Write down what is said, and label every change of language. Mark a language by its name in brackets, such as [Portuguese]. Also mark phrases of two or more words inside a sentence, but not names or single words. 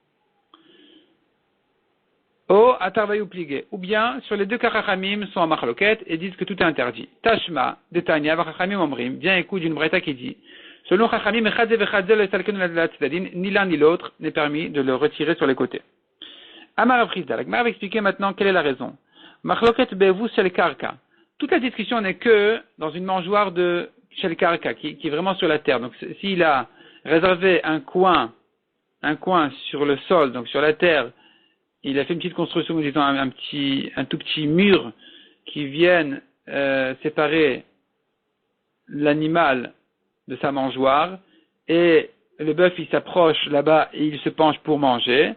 [French] Ou bien, sur les deux cas, Chachamim sont en machloket et disent que tout est interdit. [Hebrew] תא שמע דתניא חכמים אומרים, [French] bien écoute d'une braïta qui dit, selon Chachamim, ni l'un ni l'autre n'est permis de le retirer sur les côtés. [Hebrew] אמר אפריזדא, [French] la Gemara va expliquer maintenant quelle est la raison. [Hebrew] מחלוקת באבוס של קרקע. [French] Toute la discussion n'est que dans une mangeoire de [Hebrew] של קרקע, [French] qui est vraiment sur la terre. Donc, s'il a réservé un coin sur le sol, donc sur la terre, il a fait une petite construction, disons un tout petit mur qui vienne séparer l'animal de sa mangeoire, et le bœuf il s'approche là-bas et il se penche pour manger.